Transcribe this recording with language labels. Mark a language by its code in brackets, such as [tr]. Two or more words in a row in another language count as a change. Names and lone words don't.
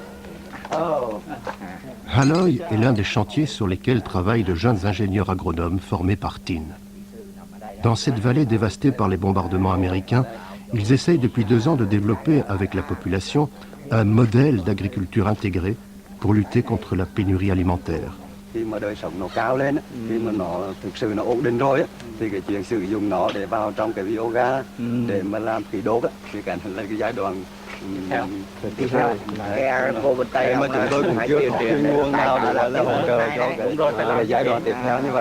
[fr] Haloi est l'un des chantiers sur lesquels travaillent de jeunes ingénieurs agronomes formés par Tin. Dans cette vallée dévastée par les bombardements américains, ils essayent depuis 2 ans de développer avec la population un modèle d'agriculture intégrée pour lutter contre la pénurie alimentaire. [vi] Khi mà đời sống nó cao lên, khi mà nó thực sự nó ổn định rồi á, thì cái chuyện sử dụng nó để vào trong cái biogas để mà làm khí đốt á, thì cái là cái giai đoạn tiếp theo. Mà chúng tôi cũng chưa có cái nguồn nào để là hỗ trợ cho cái giai đoạn tiếp theo như vậy.